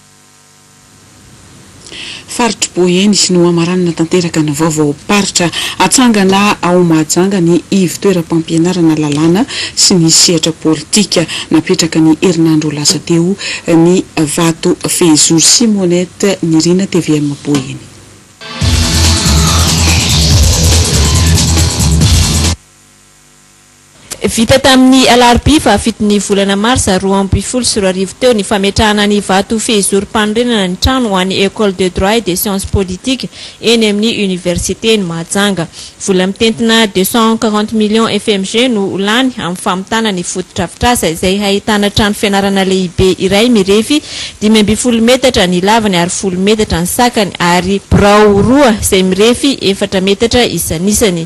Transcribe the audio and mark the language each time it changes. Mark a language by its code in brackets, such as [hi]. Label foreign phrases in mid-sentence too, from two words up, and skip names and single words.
[mg] Faritra Boyeny sy no amaranana tanteraka ny vaovao paritra atsangana ao Mahajanga ny ivy-toeram-pampianarana lalàna sy ny sehatra politika napetraka ny herinandro lasa teo ny Vato Fezour Simonette Nirina TVM Boyeny. Vita tamin'ny alarobia fa fitony volana marsa 2024 teo ny fametrahana ny Vato Fezour Pandrenana ny trano ho an'ny [fr] École de droit et des sciences politiques [mg] eny amin'ny université ny Mahajanga. Vola mitentina 240 millions FMG no lany amin'ny famitana ny fotodrafitrasa izay ahitana trano fianarana lehibe iray mirefy 12 metatra ny lavany ary 10 metatra ny sakany ary birao roa izay mirefy 4 metatra isan'isany.